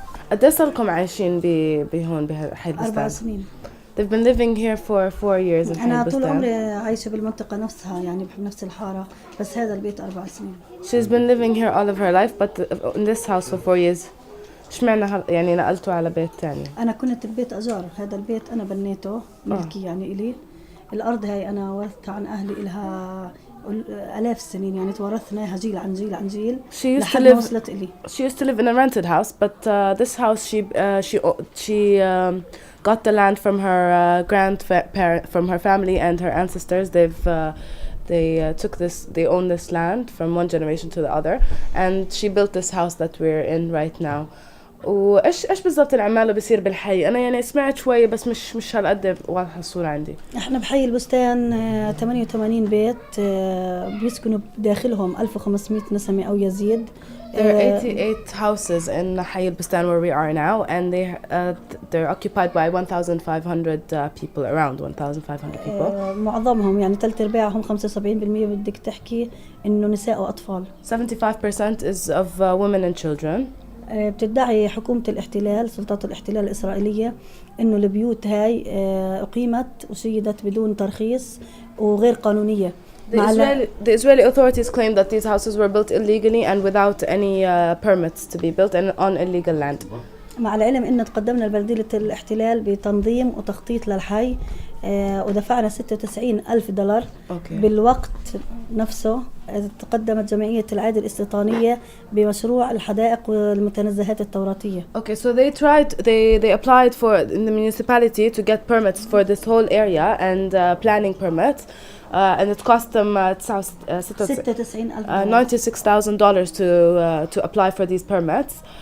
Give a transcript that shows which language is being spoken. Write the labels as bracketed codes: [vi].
[ar] قد ايه صاركم عايشين بهون بحي البستان؟ 4 سنين. [en] They've been living here for 4 years in [ar] أنا حي طول البستان. عمري عايشة بالمنطقة نفسها يعني بنفس الحارة بس هذا البيت 4 سنين. [en] She's been living here all of her life but in this house for 4 years. [ar] اشمعنى يعني نقلتوا على بيت ثاني؟ أنا كنت ببيت أجار، هذا البيت أنا بنيته ملكي يعني إلي. الأرض هاي أنا ورثتها عن أهلي إلها آلاف السنين يعني تورثنا إياها جيل عن جيل عن جيل لحد ما وصلت إلي. [en] She used to live in a rented house but this house she got the land from her from her family and her ancestors. They own this land from one generation to the other and she built this house that we're in right now. [ar] وايش بالضبط اللي عماله بيصير بالحي؟ انا يعني سمعت شوي بس مش هالقد واضحه الصوره عندي. احنا بحي البستان 88 بيت بيسكنوا بداخلهم 1500 نسمه او يزيد. [en] There are 88 houses in حي البستان where we are now and they're occupied by 1,500 people, around 1,500 people. [ar] معظمهم يعني 3/4 75% بدك تحكي انه نساء واطفال. [en] 75% is of women and children. [ar] بتدعي حكومة الاحتلال سلطات الاحتلال الإسرائيلية إنه البيوت هاي أقيمت وشيدت بدون ترخيص وغير قانونية. [en] The Israeli authorities claim that these houses were built illegally and without any permits to be built and on illegal land. [ar] مع العلم إن تقدمنا لبلدية الاحتلال بتنظيم وتخطيط للحي ودفعنا $96,000 بالوقت نفسه. تقدمت جمعية العائد الاستيطانية بمشروع الحدائق والمتنزهات التوراتية. [en] Okay, so they applied for in the municipality to get permits for this whole area and planning permits. And it cost them $96,000 to apply for these permits.